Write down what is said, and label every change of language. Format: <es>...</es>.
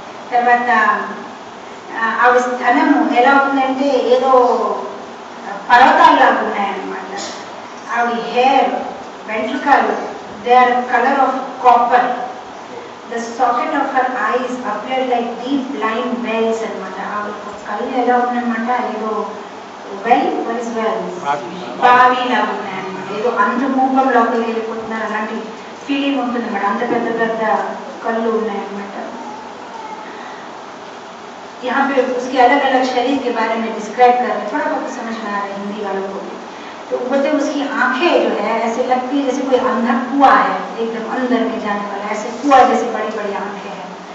<te>తర్వాత ఆవిడ స్థనము ఎలా ఉందంటే ఏదో పర్వతాల్లాగా ఉన్నాయన్నమాట. ఆవిడ హెయిర్, వెంట్రుకలు, they are colour of copper.</te> <en>The socket of her eyes appeared like deep blind wells అన్నమాట. ఆవిడ కళ్ళు ఎలా ఉన్నాయన్నమాట, ఏదో what is well? బావిలా ఉన్నాయన్నమాట. ఏదో అంధమూపం లోపలికి వెళ్ళిపోతున్నారు అలాంటి ఫీలింగ్ ఉంటుంది అన్నమాట. అంత పెద్ద పెద్ద కళ్ళు ఉన్నాయన్నమాట.</en> <hi>यहाँ पे उसके अलग अलग शरीर के बारे में डिस्क्राइब कर रहे हैं, थोड़ा बहुत समझ में आ रहा है हिंदी वालों को भी। तो बोलते उसकी आंखें जो है ऐसे लगती है जैसे कोई अंधा कुआं है, एकदम अंदर में जाने वाला, ऐसे कुआं जैसे बड़ी बड़ी आंखें हैं।</hi>